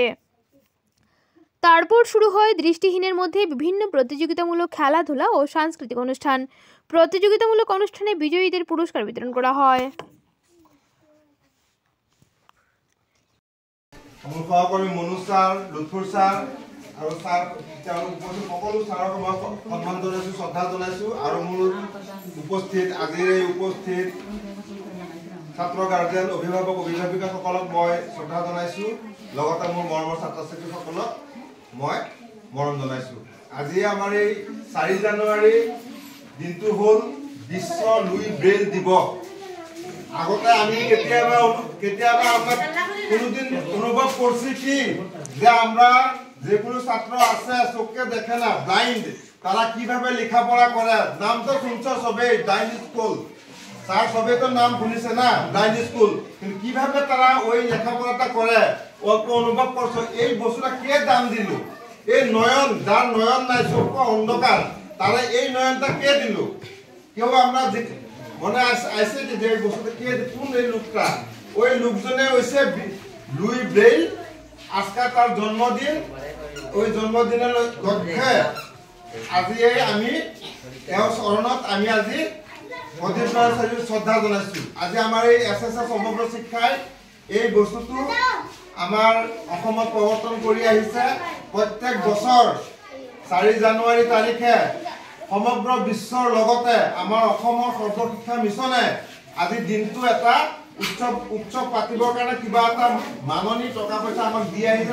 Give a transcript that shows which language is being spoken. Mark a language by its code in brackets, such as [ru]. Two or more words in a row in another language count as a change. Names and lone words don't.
[bn] তারপর শুরু হয় দৃষ্টিহীনের মধ্যে বিভিন্ন প্রতিযোগিতামূলক খেলাধুলা ও সাংস্কৃতিক অনুষ্ঠান। প্রতিযোগিতামূলক অনুষ্ঠানে বিজয়ীদের পুরস্কার বিতরণ করা হয়। [as] সহকর্মী মনু স্যার, লুৎফুৰ স্যার আৰু স্যার উপস্থিত সকলো স্যাৰক মই সন্মান জনাইছোঁ, শ্ৰদ্ধা জনাইছোঁ। আৰু মোৰ উপস্থিত আজিৰ এই উপস্থিত ছাত্ৰ গাৰ্জেন, অভিভাৱক অভিভাৱিকাসকলক মই শ্ৰদ্ধা জনাইছোঁ। লগতে মোৰ মৰমৰ ছাত্ৰ ছাত্ৰীসকলক মই মৰম জনাইছোঁ। আজি আমাৰ এই 4 জানুৱাৰী দিনটো হ'ল বিশ্ব লুই ব্ৰেইল দিৱস। আগতে আমি কেতিয়াবা [bn] আমরা কোনোদিন অনুভব করছি কি যে আমরা যে কোনো ছাত্র আছে চোখে দেখে না, ব্লাইন্ড, তারা কিভাবে লেখাপড়া করে। নাম তো শুনছ সবেই, ব্লাইন্ড স্কুল। স্যার সবে তো নাম শুনিছে না, ব্লাইন্ড স্কুল। কিন্তু কিভাবে তারা ওই লেখাপড়াটা করে অল্প অনুভব করছো। এই বস্তুটা কে দাম দিল? এই নয়ন, যার নয়ন নাই, চোখ অন্ধকার, তারা এই নয়নটা কে দিল? কেউ আমরা মনে আছে যে বস্তুটা কে, কোন এই লোকটা? ওই লোকজনে হয়েছে লুই ব্রেইল। আজকে তার জন্মদিন। ওই জন্মদিনের লক্ষ্যে [as] আজি আমি তেওঁৰ চৰণত আমি আজি অধিক শ্ৰদ্ধা জনাইছোঁ। আজি আমাৰ এই SSS সমগ্ৰ শিক্ষাই এই বস্তুটো আমাৰ অসমত প্ৰৱৰ্তন কৰি আহিছে। প্ৰত্যেক বছৰ 4 জানুৱাৰী তাৰিখে সমগ্ৰ বিশ্বৰ লগতে আমাৰ অসমৰ সৰ্বশিক্ষা মিছনে আজি দিনটো এটা উৎসৱ পাতিবৰ কাৰণে কিবা এটা মাননি টকা পইচা আমাক দি আহিছে।